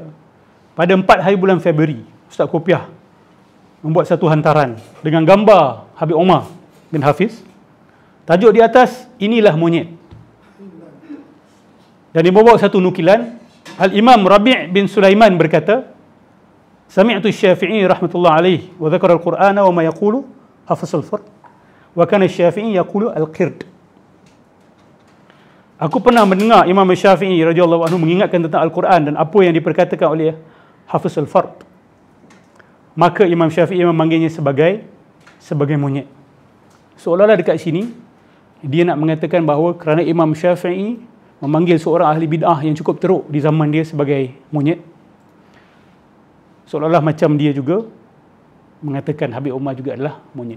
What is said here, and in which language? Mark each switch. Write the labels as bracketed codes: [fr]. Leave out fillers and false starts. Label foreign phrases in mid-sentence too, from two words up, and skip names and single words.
[ms] Pada 4 hari bulan Februari, Ustaz Kopiah membuat satu hantaran dengan gambar Habib Omar bin Hafiz. Tajuk di atas, inilah monyet. Dan dia membawa satu nukilan. Al-Imam Rabi' bin Sulaiman berkata, [ar] سمعت الشافعي رحمة الله عليه وذكر القرآن وما يقول حفص الفرد وكان الشافعي يقول القرد. [ms] Aku pernah mendengar Imam Syafi'i [ar] رضي الله عنه [ms] mengingatkan tentang Al-Quran dan apa yang diperkatakan oleh Hafiz al-Fard. Maka Imam Syafi'i memanggilnya sebagai monyet. Seolah-olah dekat sini dia nak mengatakan bahawa kerana Imam Syafi'i memanggil seorang ahli bid'ah yang cukup teruk di zaman dia sebagai monyet, seolah-olah macam dia juga mengatakan Habib Umar juga adalah monyet.